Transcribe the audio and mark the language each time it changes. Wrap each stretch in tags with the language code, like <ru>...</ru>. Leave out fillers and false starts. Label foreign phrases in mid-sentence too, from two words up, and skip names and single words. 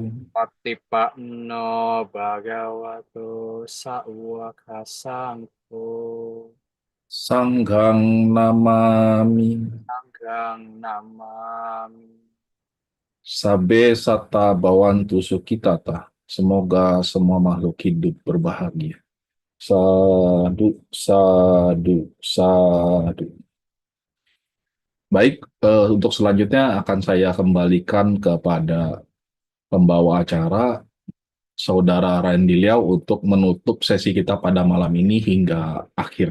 <pi>Patipanno Bhagavato Sawaka Sangho. Sanghang Namami. Sanggang Namami. Sabe Sata Bawantu Sukitata.</pi> <id>Semoga semua makhluk hidup berbahagia.</id> <pi>Sadu, sadu, sadu.</pi> <id>Baik, untuk selanjutnya akan saya kembalikan kepada pembawa acara, Saudara Randy Liao, untuk menutup sesi kita pada malam ini hingga akhir.</id>